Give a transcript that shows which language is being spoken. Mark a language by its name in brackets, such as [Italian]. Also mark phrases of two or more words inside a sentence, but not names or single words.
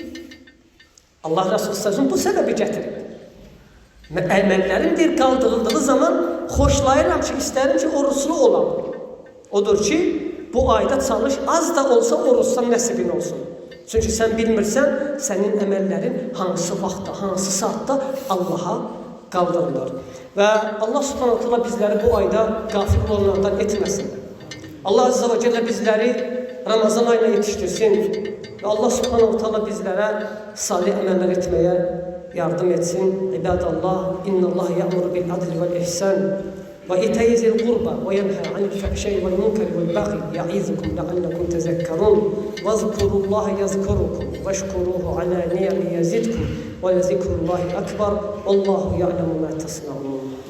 [Turkish] Allah Resulü sallallahu bu sebebi getirir. Əməllərin bir kaldırıldığı zaman xoşlayıram ki, isterim ki, oruçlu olam. [Azerbaijani] Odur ki, bu ayda çalış, az da olsa oruçsan nəsibin olsun. Çünkü sen bilmirsən, senin əməllərin hansı vaxtda, hansı saatda Allah'a kaldırılır. [Turkish] Ve Allah [Arabic] سبحانه وتعالى [Turkish] bizleri bu ayda gafil olanlardan etmesin. Allah [Arabic] عز وجل [Turkish] bizleri Ramazan ayına yetiştirsin. Ve Allah [Arabic] سبحانه وتعالى [Turkish] bizlere salih emeller etmeye yardım etsin. [Arabic] عباد الله إن الله يأمر بالعدل والإحسان وإيتاء ذي القربى وينهى عن الفحشاء والمنكر والبغي يعظكم لعلكم تذكرون واذكروا الله يذكركم واشكروه على نعمه يزدكم ولذكر الله أكبر والله يعلم ما تصنعون.